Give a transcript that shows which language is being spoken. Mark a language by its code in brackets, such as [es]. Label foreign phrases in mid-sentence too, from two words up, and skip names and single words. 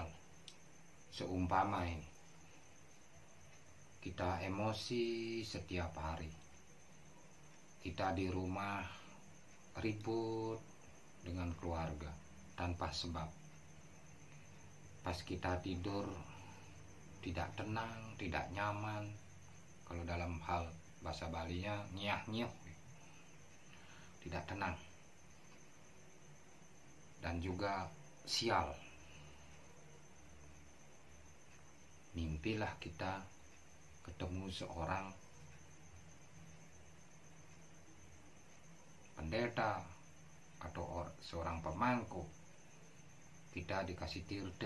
[id] Seumpama ini, kita emosi setiap hari, kita di rumah ribut dengan keluarga tanpa sebab. Pas kita tidur tidak tenang, tidak nyaman. Kalau dalam hal bahasa Balinya [ban] nyah-nyuh, [id] tidak tenang, dan juga sial. Mimpilah kita ketemu seorang pendeta atau seorang pemangku kita dikasih tirte.